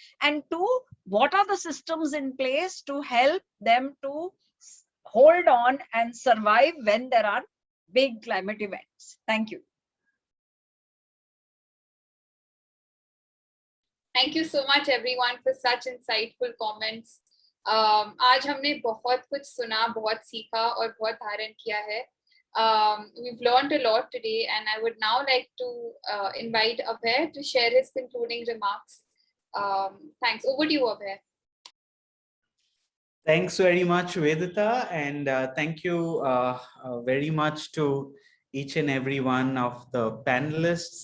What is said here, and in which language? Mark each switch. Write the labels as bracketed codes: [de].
[en] And two, what are the systems in place to help them to hold on and survive when there are big climate events. Thank you. Thank you so much everyone for such insightful comments. [hi] आज हमने बहुत कुछ सुना, बहुत सीखा और बहुत धारण किया है. [en] We've learned a lot today, and I would now like to invite Abhay to share his concluding remarks. Thanks. Over to you, Abhay. Thanks very much, Vedita, and thank you very much to each and every one of the panelists.